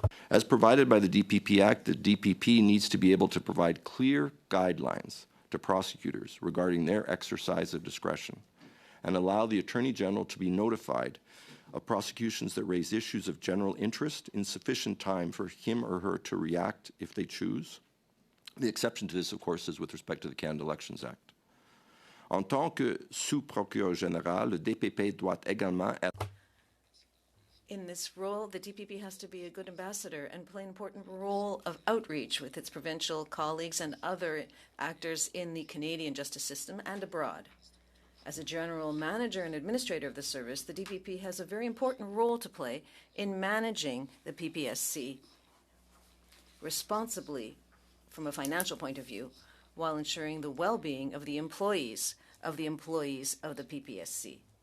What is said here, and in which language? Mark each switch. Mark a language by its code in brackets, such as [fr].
[en] As provided by the DPP Act, the DPP needs to be able to provide clear guidelines to prosecutors regarding their exercise of discretion and allow the Attorney General to be notified of prosecutions that raise issues of general interest in sufficient time for him or her to react if they choose. The exception to this, of course, is with respect to the Canada Elections Act. [fr] En tant que sous-procureur général, le DPP doit également être... [en] In this role, the DPP has to be a good ambassador and play an important role of outreach with its provincial colleagues and other actors in the Canadian justice system and abroad. As a general manager and administrator of the service, the DPP has a very important role to play in managing the PPSC responsibly from a financial point of view, while ensuring the well-being of the employees of the PPSC.